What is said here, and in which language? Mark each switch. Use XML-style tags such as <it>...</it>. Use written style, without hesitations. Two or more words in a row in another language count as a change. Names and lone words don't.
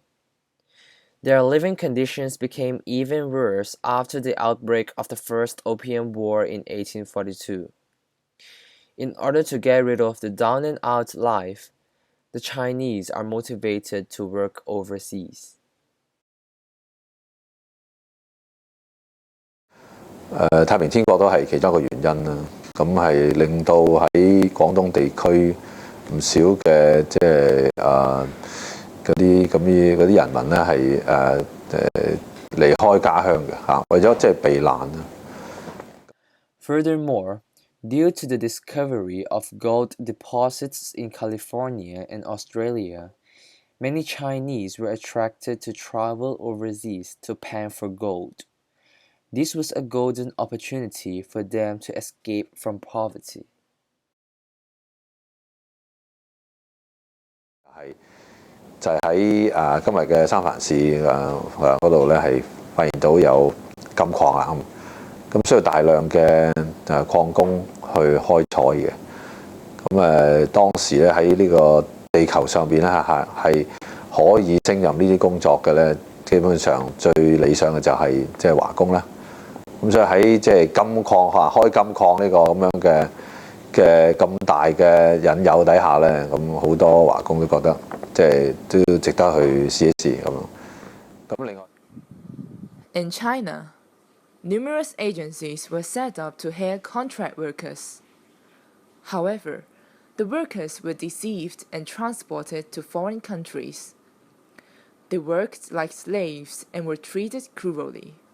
<en>Their living conditions became even worse after the outbreak of the First Opium War in 1842. In order to get rid of the down-and-out life, the Chinese are motivated to work overseas.</en> <yue>太平天國都係其中一個原因啦。咁係令到喺廣東地區唔少嘅即係嗰啲人民咧係離開家鄉嘅嚇，為咗即係避難啦。</yue> <en>Furthermore, due to the discovery of gold deposits in California and Australia, many Chinese were attracted to travel overseas to pan for gold. This was a golden opportunity for them to escape from poverty.</en> <yue>就係喺今日嘅三藩市嗰度咧，係發現到有金礦啊，咁需要大量嘅礦工去開採嘅。咁當時咧喺呢個地球上邊咧係可以勝任呢啲工作嘅咧，基本上最理想嘅就係即係華工啦。咁所以喺即係金礦開金礦呢個咁樣嘅咁大嘅引誘底下咧，咁好多華工都覺得即係都值得去試一試咁。咁另外</yue> <en>In China, numerous agencies were set up to hire contract workers. However, the workers were deceived and transported to foreign countries. They worked like slaves and were treated cruelly.</en>